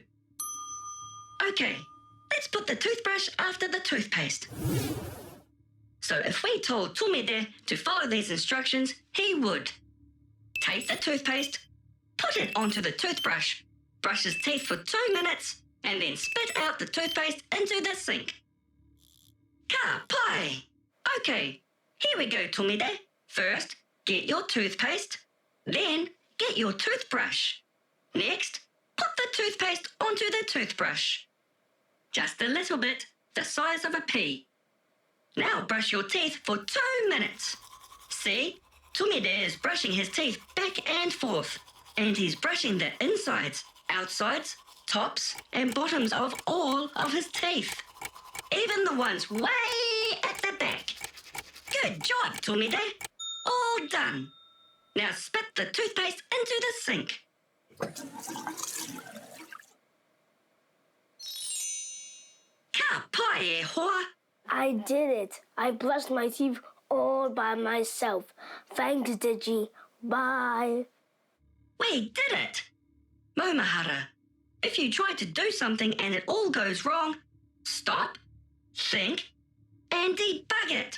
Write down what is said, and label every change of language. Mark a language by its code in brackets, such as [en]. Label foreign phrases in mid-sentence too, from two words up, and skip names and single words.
[en] Okay, let's put the toothbrush after the toothpaste. So if we told Tomide to follow these instructions, he would. Take the toothpaste, put it onto the toothbrush, brush his teeth for 2 minutes, and then spit out the toothpaste into the sink. [mi] Ka pai! [en] Okay, here we go, Tomide. First, get your toothpaste, then get your toothbrush. Next, put the toothpaste onto the toothbrush. Just a little bit, the size of a pea. Now brush your teeth for 2 minutes. See? Tomide is brushing his teeth back and forth. And he's brushing the insides, outsides, tops, and bottoms of all of his teeth. Even the ones way at the back. Good job, Tomide. All done. Now spit the toothpaste into the sink. [mi] Ka pai e hoa. [en] I did it. I brushed my teeth all by myself. Thanks, Digi. Bye. We did it. Maumahara, if you try to do something and it all goes wrong, stop, think, and debug it.